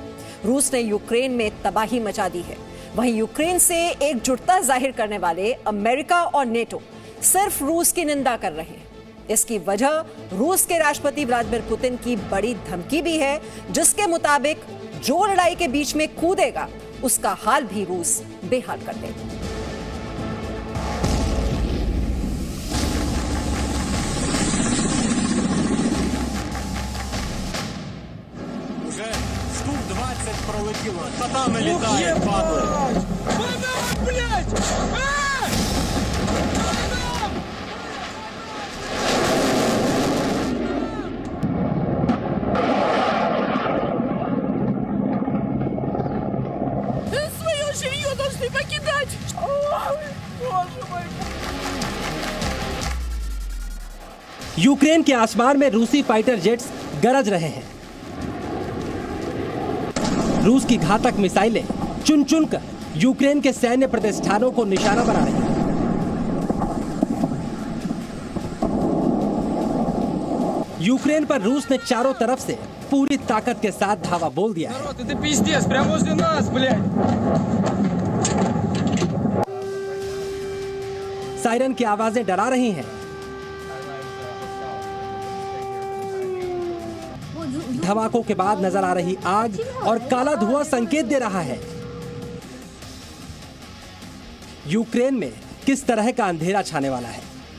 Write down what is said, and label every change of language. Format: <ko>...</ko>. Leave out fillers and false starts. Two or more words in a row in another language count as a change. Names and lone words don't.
<hi>रूस ने यूक्रेन में तबाही मचा दी है। वहीं यूक्रेन से एकजुटता जाहिर करने वाले अमेरिका और नेटो सिर्फ रूस की निंदा कर रहे हैं। इसकी वजह रूस के राष्ट्रपति व्लादिमीर पुतिन की बड़ी धमकी भी है, जिसके मुताबिक जो लड़ाई के बीच में कूदेगा उसका हाल भी रूस बेहाल कर देगा।</hi> <uk>Уже штук 20 пролетіло. Татами літає, падли.</uk> <ru>Банан, блядь! Свое жилье должны покидать! Ой, боже мой!</ru> <hi>यूक्रेन के आसमान में रूसी फाइटर जेट्स गरज रहे हैं। रूस की घातक मिसाइलें चुन चुन कर यूक्रेन के सैन्य प्रतिष्ठानों को निशाना बना रही हैं। यूक्रेन पर रूस ने चारों तरफ से पूरी ताकत के साथ धावा बोल दिया है।</hi> <ru>Это пиздец, прямо возле нас, блядь!</ru> <hi>सायरन की आवाजें डरा रही हैं। धमाकों के बाद नजर आ रही आग और काला धुआं संकेत दे रहा है यूक्रेन में किस तरह का अंधेरा छाने वाला है।</hi>